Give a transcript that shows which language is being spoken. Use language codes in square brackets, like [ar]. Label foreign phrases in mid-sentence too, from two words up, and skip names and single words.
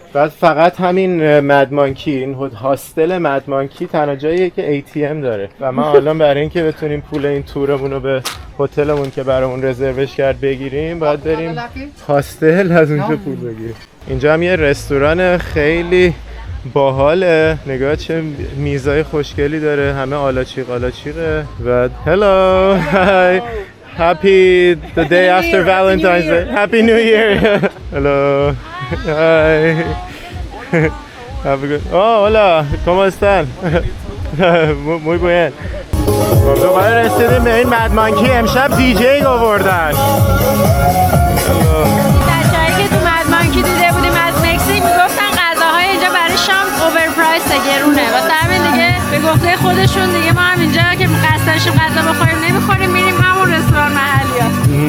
[fa] بعد فقط همین مدمانکی، این هاستل مدمانکی تنها جاییه که ATM داره و ما الان برای اینکه بتونیم پول این تورمون رو به هتلمون که برامون رزروش کرد بگیریم باید بریم هاستل از اونجا پول بگیریم. اینجا هم یه رستوران خیلی باحاله، نگاه چه میزای خوشگلی داره، همه آلاچیقه و [en] hello hi happy the day after Valentine's Day happy new year hello hi have a good [es] hola cómo están muy bien. [fa] دوباره رسیدیم به این مدمانکی. امشب دیجی آوردن. بچه‌هایی که تو مدمانکی دیده بودیم از مکزیک میگفتن غذاهای اینجا برای شام اوورپرایس گرونه، واسه همین دیگه به گفته خودشون دیگه ما هم اینجا که قصد داشتیم غذا بخوریم نمیخوریم، میریم همون رستوران محلی ها.